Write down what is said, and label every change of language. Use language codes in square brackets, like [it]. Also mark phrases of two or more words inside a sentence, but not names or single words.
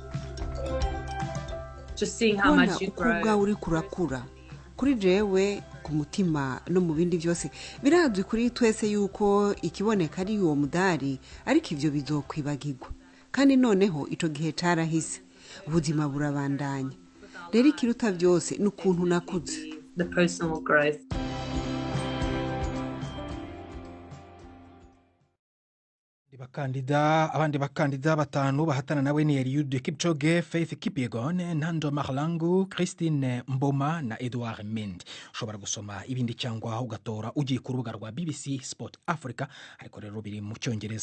[rn] Kubona uko ubwawe uri kurakura kuri jewe ku mutima no mu bindi byose birazwi kuri twese yuko ikiboneka ari uwo mudari ariko ivyo bizokwibagirwa kandi noneho ico gihe carahise ubuzima burabandanya. Rero ikiruta byose n'ukuntu nakuze. [en] The personal growth. [rn] Abandi bakandida batanu bahatana nawe ni Eliud Kipchoge, Faith Kipyegon, Nando Mahlangu, Christine Mboma na Edouard Mendy. Ushobora gusoma ibindi cyangwa ugatora ugiye ku rubuga rwa BBC Sport Africa, ariko rero biri mu Cyongereza.